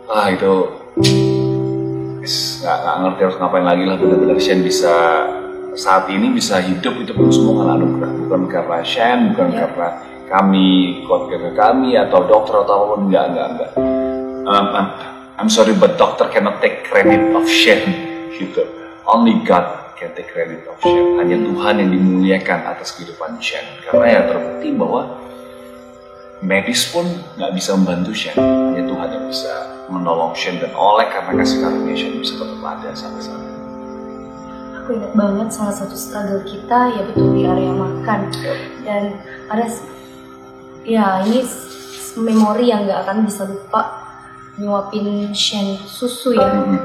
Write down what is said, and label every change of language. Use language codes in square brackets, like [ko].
[id] Itu nggak ngerti harus ngapain lagi lah. Benar-benar Shane bisa saat ini bisa hidup itu pun semua karena anugerah, bukan karena Shane, bukan karena kami, keluarga kami, atau dokter atau apapun, enggak. [en] I'm sorry, but doctor cannot take credit of Shane, gitu. Only God can take credit of Shane. [id] Hanya Tuhan yang dimuliakan atas kehidupan Shane. Karena ya terbukti bahwa medis pun nggak bisa membantu Shane. Hanya Tuhan yang bisa menolong Shane, dan oleh karena kasih karunia Shane bisa tetap ada sampai saat ini. Aku ingat banget salah satu struggle kita ya betul di area makan, dan ada ini memori yang nggak akan bisa lupa, nyuapin Shane susu ya.